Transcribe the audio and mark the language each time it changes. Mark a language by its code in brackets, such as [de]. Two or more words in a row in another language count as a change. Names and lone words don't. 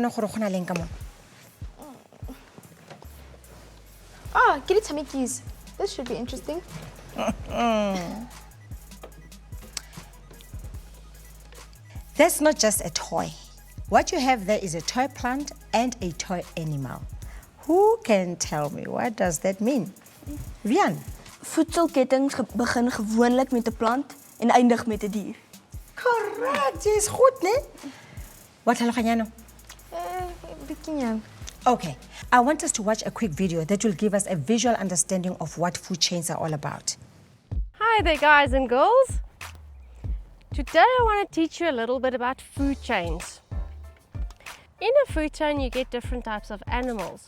[en] Oh, get it tamikis. This should be interesting. That's not just a toy. What you have there is a toy plant and a toy animal. Who can tell me what does that mean? Vian? [af] Voedselkettings begin gewoonlik met 'n plant en eindig met 'n dier. Correct. Is goed, né? [tn] Wat tlhaloganya no? Bikinyana. [en] Okay. I want us to watch a quick video that will give us a visual understanding of what food chains are all about. Hi there, guys and girls. Today I want to teach you a little bit about food chains. In a food chain you get different types of animals.